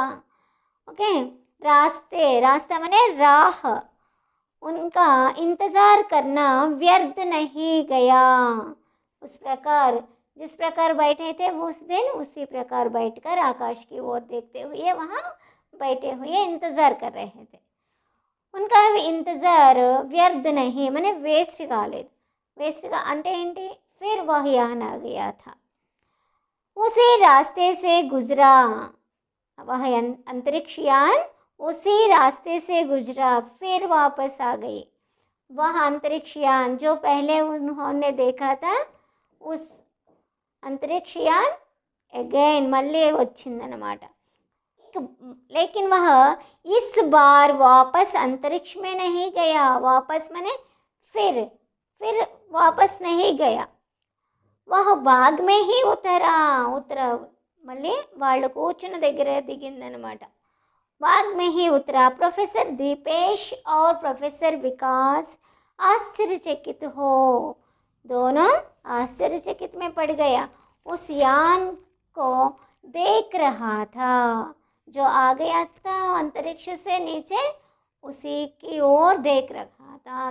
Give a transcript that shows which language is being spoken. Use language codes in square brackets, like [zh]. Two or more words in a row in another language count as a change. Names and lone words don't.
[hi] ओके, रास्ता माने राह, उनका इंतज़ार करना व्यर्थ नहीं गया. उस प्रकार जिस प्रकार बैठे थे उस दिन उसी प्रकार बैठकर आकाश की ओर देखते हुए वहाँ बैठे हुए इंतज़ार कर रहे थे. उनका इंतज़ार व्यर्थ नहीं माने वेस्ट కాలేదు. [te] వేస్ట్గా అంటే ఏంటి? [hi] फिर वह यान आ गया था. उसी रास्ते से गुजरा, वह अंतरिक्ष यान उसी रास्ते से गुजरा, फिर वापस आ गई. वह अंतरिक्ष यान जो पहले उन्होंने देखा था उस अंतरिक्ष यान अगेन [te] మళ్ళే వచ్చిందన్నమాట. [hi] लेकिन वह इस बार वापस अंतरिक्ष में नहीं गया. वापस माने फिर वापस नहीं गया. वह बाग में ही उतरा [te] మళ్ళీ వాళ్ళు కూర్చున్న దగ్గర దిగిందనమాట. [hi] बाग में ही उतरा. प्रोफेसर दीपेश और प्रोफेसर विकास आश्चर्यचकित हो, दोनों आश्चर्यचकित में पड़ गया. उस यान को देख रहा था जो आ गया था अंतरिक्ष से नीचे, उसी की ओर देख रहा था.